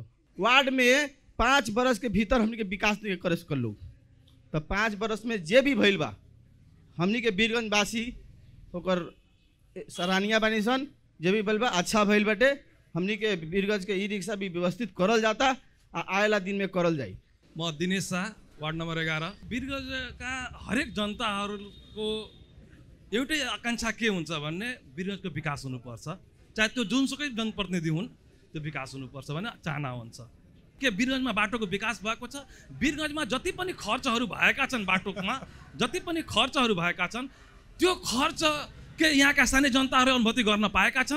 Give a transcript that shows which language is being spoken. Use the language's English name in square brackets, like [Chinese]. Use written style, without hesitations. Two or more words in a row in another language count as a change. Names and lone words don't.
[Bhojpuri] वार्ड में 5 बरस के भीतर हमनी के विकास नहीं कर सकल लोग, तो 5 बरस में जे भी भइल बा हमनी के बीरगंज वासी ओकर सराहनीय बानी सन। जे भी भइल बा अच्छा भइल बाटे। हमनी के बीरगंज के ई रिक्शा भी व्यवस्थित करल जाता, आएला दिन में करल जाई। [Nepali] म दिनेश शाह, वार्ड नंबर 11। बीरगंज का हरेक जनताहरूको एउटै आकांक्षा के हुन्छ भन्ने बीरगंजको विकास हुनुपर्छ। चाहे त्यो जुनसुकै जनप्रतिनिधि हुन्, त्यो विकास हुनुपर्छ भन्ने चाहना हुन्छ। के बीरगंजमा बाटोको विकास भएको छ? बीरगंजमा जति पनि खर्चहरू भएका छन्, बाटोमा जति पनि खर्चहरू भएका छन्, त्यो खर्च के यहाँका स्थानीय जनताहरूले अनुभूति गर्न पाएका छन्?